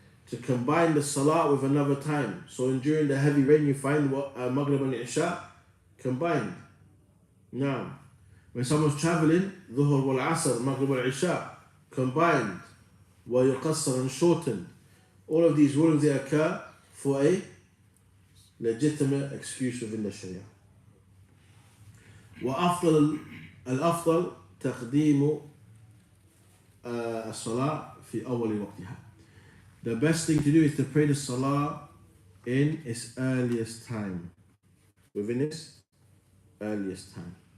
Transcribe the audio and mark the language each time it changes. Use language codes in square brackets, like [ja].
[en] To combine the salah with another time. So during the heavy rain you find what Maghrib and Isha combined. Now, when someone's traveling, Dhuhr wal Asr, Maghrib wal Isha combined, wa yuqassar and shortened. All of these rulings, they occur for a legitimate excuse within the Sharia. [ar] وأفضل الأفضل تقديم الصلاة في أول وقتها. [en] The best thing to do is to pray the salah in its earliest time, within its earliest time.